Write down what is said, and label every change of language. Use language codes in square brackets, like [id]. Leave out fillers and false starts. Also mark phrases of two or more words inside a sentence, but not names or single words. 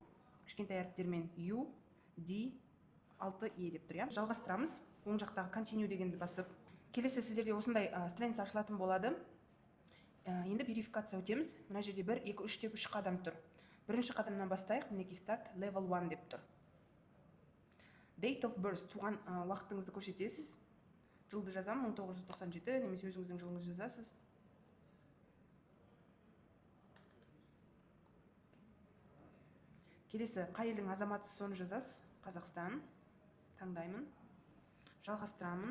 [kk] Кішкентай әріптермен U, D, 6E деп тұр, иә. Жалғастырамыз. Оң жақтағы continue дегенді басып. Келесі сіздерде осындай страница ашылатын болады. Енді верификация өтеміз. Мына жерде 1, 2, 3 деп 3 қадам тұр. Бірінші қадамнан бастайық. Мінекей [en] start level [kk] 1 деп тұр. [en] Date of birth, [kk] туған уақытыңызды көрсетесіз. Жылды жазамын, 1997, немесе өзіңіздің жылыңызды жазасыз. Келесі, қай елдің азаматысыз, соны жазасыз. Қазақстан. Таңдаймын. Жалғастырамын.